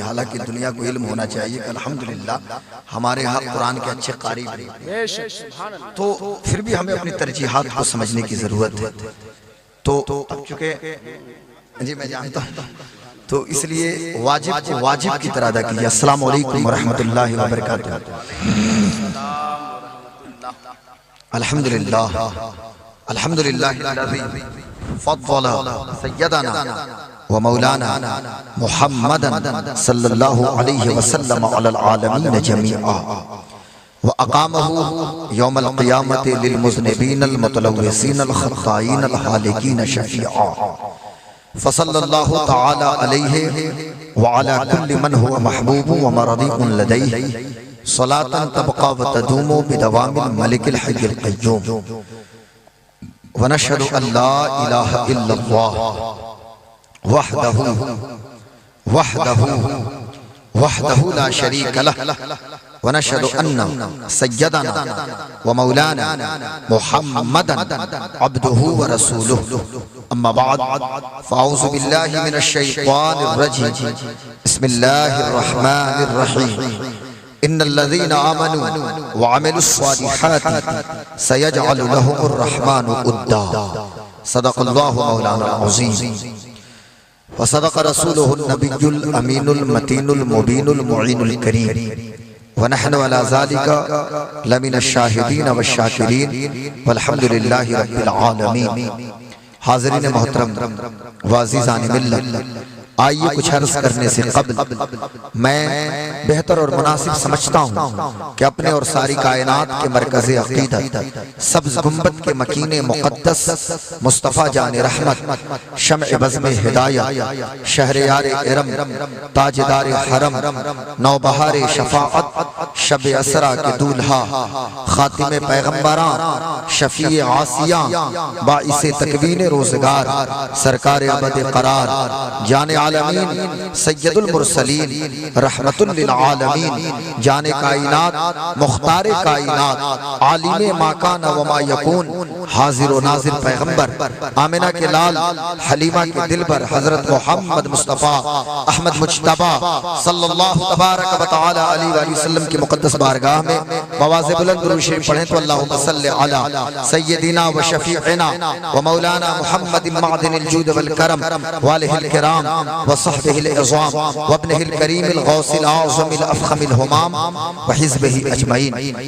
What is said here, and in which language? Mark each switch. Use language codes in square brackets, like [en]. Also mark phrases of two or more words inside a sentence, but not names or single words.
[ur] حالانکہ دنیا کو علم ہونا چاہیے کہ الحمدللہ ہمارے یہاں قرآن کے اچھے قاری ہیں، تو پھر بھی ہمیں اپنی ترجیحات کو سمجھنے کی ضرورت ہے. تو اب چونکہ جی میں جانتا ہوں، تو اس لیے واجب کو واجب کی طرح ادا کیجیے. [ar] السلام عليكم ورحمة الله وبركاته. الحمد لله الحمد لله الذي فضل سيدنا ومولانا محمدا صلى الله عليه وسلم على العالمين جميعا وأقامه يوم القيامة للمذنبين المتلوثين الخطائين الهالكين شفيعا فصلى الله تعالى عليه وعلى كل من هو محبوب ومرضي لديه صلاة تبقى وتدوم بدوام الملك الحي القيوم ونشهد أن لا إله إلا الله وحده لا شريك له ونشهد أن سيدنا ومولانا محمدا عبده ورسوله. أما بعد فأعوذ بالله من الشيطان الرجيم. بسم الله الرحمن الرحيم. إن الذين آمنوا وعملوا الصالحات سيجعل لهم الرحمن ودا. صدق الله مولانا العظيم وصدق رسوله النبي الأمين المتين المبين المعين الكريم ونحن على ذلك لمن الشاهدين والشاكرين والحمد لله رب العالمين. [ur] حاضرین محترم و عزیزان ملت، آئیے کچھ عرض کرنے سے قبل میں بہتر اور مناسب سمجھتا ہوں کہ اپنے اور ساری کائنات کے مرکزِ عقیدت سبز گنبد کے مکینِ مقدس مصطفیٰ جانِ رحمت شمع بزم ہدایت شہر یارِ ارم تاجدار حرم نوبہار شفاعت شب اسریٰ کے دولہا خاتم پیغمبران شفیع عاصیاں باعثِ تکوین روزگار سرکار ابد قرار جانِ عالمین سید المرسلین رحمۃ للعالمین جانِ کائنات مختار کائنات عالم ما کان و ما یکون حاضر و ناظر پیغمبر آمنہ کے لال حلیمہ کے دلبر حضرت محمد مصطفیٰ احمد مجتبیٰ [ar] صلى الله تبارك وتعالى عليه وسلم [ur] کی مقدس بارگاہ میں موازے بلند درود شریف پڑھیں تو [ar] اللهم صل على سيدنا وشفيعنا ومولانا محمد معدن الجود والكرم وآله الكرام وصحبه العظام وابنه الكريم الغوث الأعظم الأفخم الهمام وحزبه أجمعين.